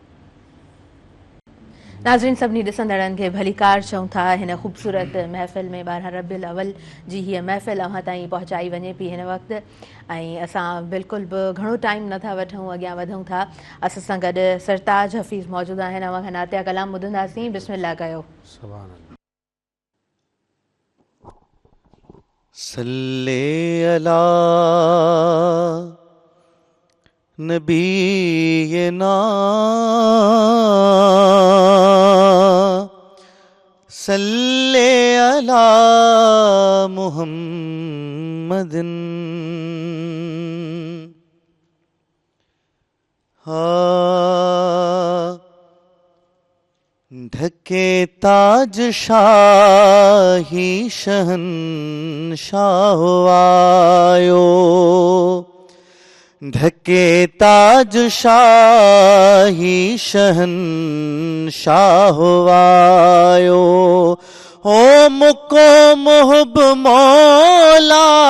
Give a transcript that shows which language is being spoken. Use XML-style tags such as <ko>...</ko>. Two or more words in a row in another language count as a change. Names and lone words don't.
<sd>नाज़रीन सभिनी ॾिसंदड़नि खे भलीकार चऊं था हिन ख़ूबसूरत महफ़िल में 12 रबीउल अव्वल जी हीअ महफ़िल अवां ताईं पहुचाई वञे पई हिन वक़्तु ऐं असां बिल्कुलु बि घणो टाइम नथा वठूं, अॻियां वधूं था। असां सां गॾु सरताज हफ़ीज़ मौजूदु आहिनि, अवां खां नातिया कलाम ॿुधंदासीं। बिस्मिल्लाह कयो।</sd> <ar>صلِّ على نبينا صلِّ على محمدٍ</ar> <sd>ढके ताज शाही शहंशाह आयो ढके ताज शाही शहंशाह आयो ओ मुको मुहब मौला</sd>